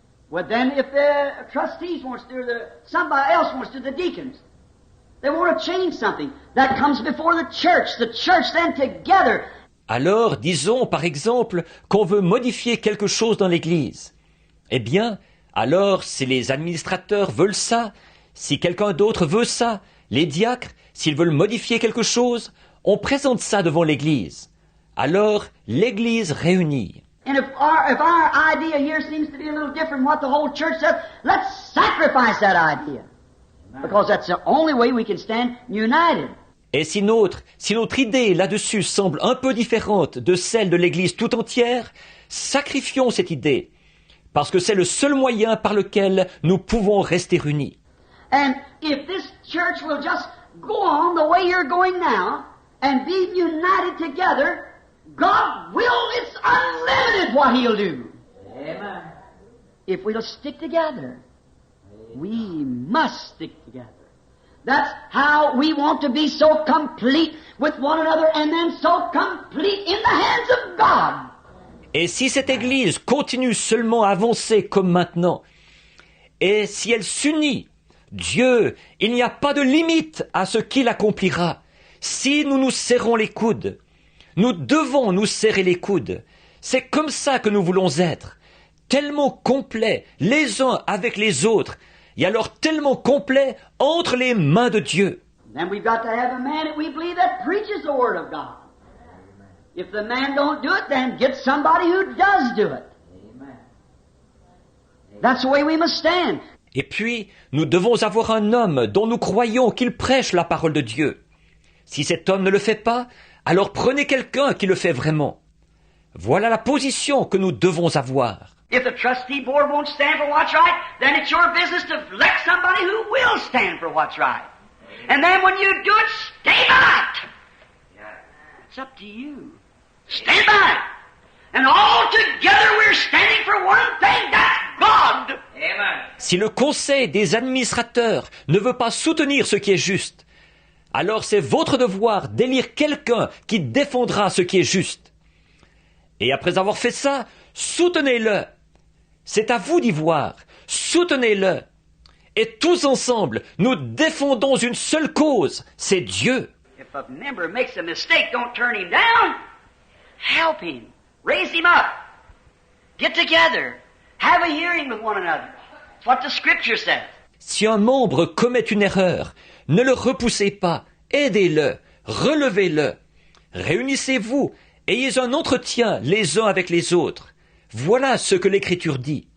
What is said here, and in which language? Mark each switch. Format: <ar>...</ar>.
<en>Well, then, if the trustees wants to, or somebody else wants to, the deacons, they want to change something that comes before the church. The church then together.</en> <fr>Alors, disons par exemple qu'on veut modifier quelque chose dans l'Église. Eh bien, alors, si les administrateurs veulent ça, si quelqu'un d'autre veut ça, les diacres, s'ils veulent modifier quelque chose, on présente ça devant l'Église. Alors, l'Église réunit.</fr> <en>And if our idea here seems to be a little different from what the whole church says, let's sacrifice that idea. Because that's the only way we can stand united.</en> <fr>Et si notre idée là-dessus semble un peu différente de celle de l'Église tout entière, sacrifions cette idée, parce que c'est le seul moyen par lequel nous pouvons rester unis.</fr> <en>And if this church will just go on the way you're going now, and be united together, God will, it's unlimited what He'll do. Amen. If we'll stick together, we must stick together. That's how we want to be so complete with one another and then so complete in the hands of God.</en> <fr>Et si cette Église continue seulement à avancer comme maintenant, et si elle s'unit, Dieu, il n'y a pas de limite à ce qu'il accomplira. Si nous nous serrons les coudes, nous devons nous serrer les coudes. C'est comme ça que nous voulons être, tellement complets les uns avec les autres, et alors tellement complets entre les mains de Dieu.</fr> <en>Then we've got to have a man that we believe that preaches the Word of God. If the man don't do it, then get somebody who does do it. That's the way we must stand.</en> <fr>Et puis, nous devons avoir un homme dont nous croyons qu'il prêche la parole de Dieu. Si cet homme ne le fait pas, alors prenez quelqu'un qui le fait vraiment. Voilà la position que nous devons avoir.</fr> <en>If the trustee board won't stand for what's right, then it's your business to elect somebody who will stand for what's right. And then when you do it, stay by it. It's up to you. Stand by it. And all together we're standing for one thing, that's God. Amen.</en> <fr>Si le conseil des administrateurs ne veut pas soutenir ce qui est juste, alors c'est votre devoir d'élire quelqu'un qui défendra ce qui est juste. Et après avoir fait ça, soutenez-le. C'est à vous d'y voir. Soutenez-le. Et tous ensemble, nous défendons une seule cause, c'est Dieu.</fr> <en>If a member makes a mistake, don't turn him down. Help him. Raise him up. Get together. Have a hearing with one another. It's what the Scripture says.</en> <fr>Si un membre commet une erreur, ne le repoussez pas, aidez-le, relevez-le. Réunissez-vous, ayez un entretien les uns avec les autres. Voilà ce que l'Écriture dit.</fr>